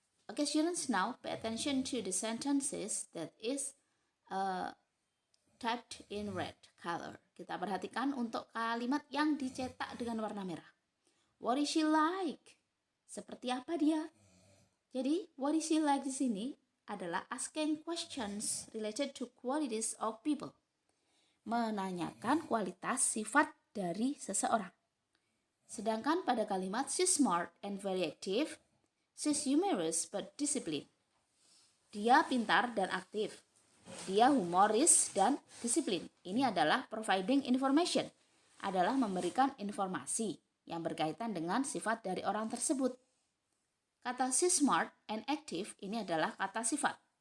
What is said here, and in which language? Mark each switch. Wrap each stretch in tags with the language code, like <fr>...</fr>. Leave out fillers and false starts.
<en>Okay, students, now pay attention to the sentences that is typed in red color.</en> <id>Kita perhatikan untuk kalimat yang dicetak dengan warna merah.</id> <en>What is she like?</en> <id>Seperti apa dia?</id> <en>Jadi, what is she like</en> <id>di sini adalah</id> <en>asking questions related to qualities of people.</en> <id>Menanyakan kualitas sifat dari seseorang. Sedangkan pada kalimat</id> <en>she's smart and very active, she's humorous but disciplined.</en> <id>Dia pintar dan aktif. Dia humoris dan disiplin. Ini adalah</id> <en>providing information,</en> <id>adalah memberikan informasi yang berkaitan dengan sifat dari orang tersebut. Kata</id> <en>she's smart and active</en> <id>ini adalah kata sifat.</id>